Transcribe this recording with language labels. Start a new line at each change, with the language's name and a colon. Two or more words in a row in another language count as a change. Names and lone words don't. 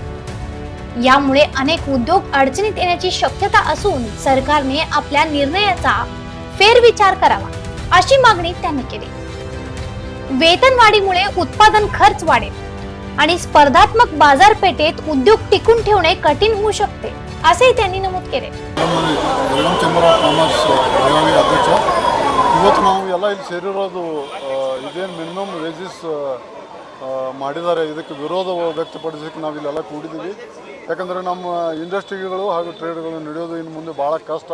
Marathi: यामुळे अनेक उद्योग अडचणीत येण्याची शक्यता असून सरकारने आपल्या निर्णयाचा फेरविचार करावा अशी मागणी त्यांनी केली। वेतनवाढीमुळे उत्पादन खर्च वाढेल आणि स्पर्धात्मक बाजारपेठेत उद्योग टिकून ठेवणे कठीण होऊ शकते असेही त्यांनी नमूद केले।
Kannada: ಇವತ್ತು ನಾವು ಎಲ್ಲ ಇಲ್ಲಿ ಸೇರಿರೋದು ಇದೇನು
English: minimum wages
Kannada: ಮಾಡಿದ್ದಾರೆ ಇದಕ್ಕೆ ವಿರೋಧ ವ್ಯಕ್ತಪಡಿಸಲಿಕ್ಕೆ ನಾವು ಇಲ್ಲೆಲ್ಲ ಕೂಡಿದ್ದೀವಿ। ಯಾಕಂದರೆ ನಮ್ಮ ಇಂಡಸ್ಟ್ರಿಗಳು ಹಾಗೂ ಟ್ರೇಡ್ಗಳು ನಡೆಯೋದು ಇನ್ನು ಮುಂದೆ ಭಾಳ ಕಷ್ಟ।